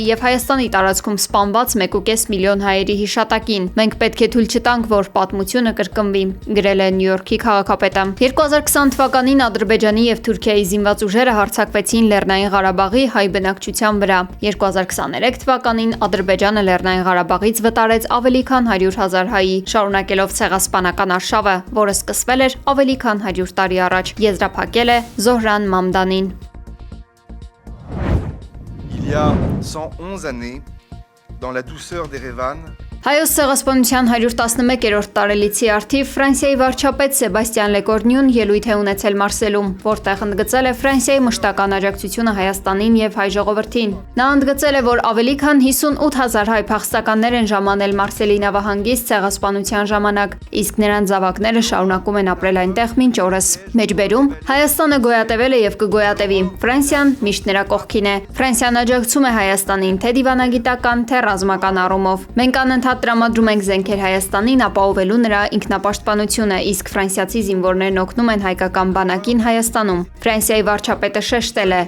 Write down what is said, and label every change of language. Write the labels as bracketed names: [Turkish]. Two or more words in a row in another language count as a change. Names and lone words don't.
[Armenian] եւ Հայաստանի տարածքում սպանված 1.5 միլիոն հայերի հիշատակին։ Մենք պետք է թույլ չտանք, որ պատմությունը կրկնվի, գրել է Նյու Յորքի քաղաքապետը։ 2020 թվականին Ադրբեջանի եւ Թուրքիայի զինված ուժերը հարձակվեցին Լեռնային Ղարաբաղի հայ բնակչության վրա։ 2023 թվականին Ադրբեջանը Լեռնային Ղարաբաղից վտարեց ավելի քան 100,000 հայի, շարունակելով ցեղասպանական արշավը, որը սկսվել էր ավելի քան 100 տարի առաջ, եզրափակել է Զոհրան Մամդանին։ [French] Il y a 111 années, dans la douceur d'Erevan, [Armenian] Հայոց ցեղասպանության 111-րդ տարելիցի առթիվ Ֆրանսիայի վարչապետ Սեբաստիան Լեկորնյուն ելույթ է ունեցել Մարսելում, որտեղ ընդգծել է Ֆրանսիայի մշտական աջակցությունը Հայաստանին եւ հայ ժողովրդին։ Նա ընդգծել է, որ ավելի քան 58,000 հայ փախստականներ են ժամանել Մարսելի նավահանգիստ ցեղասպանության ժամանակ, իսկ նրանց զավակները շարունակում են ապրել այնտեղ մինչ օրս։ Մեջբերում Հայաստանը գոյատևել է եւ կգոյատևի։ Ֆրանսիան միշտ նրա կողքին է։ Ֆրանսիան աջակցում է Հայաստանին թե դիվանագիտական, թե ռազմական առումով։ Մենք անընդհատ տրամադրում ենք զենքեր Հայաստանին ապահովելու նրա ինքնապաշտպանությունը, իսկ ֆրանսիացի զինվորներն օգնում են հայկական բանակին Հայաստանում։ Ֆրանսիայի վարչապետը շեշտել է.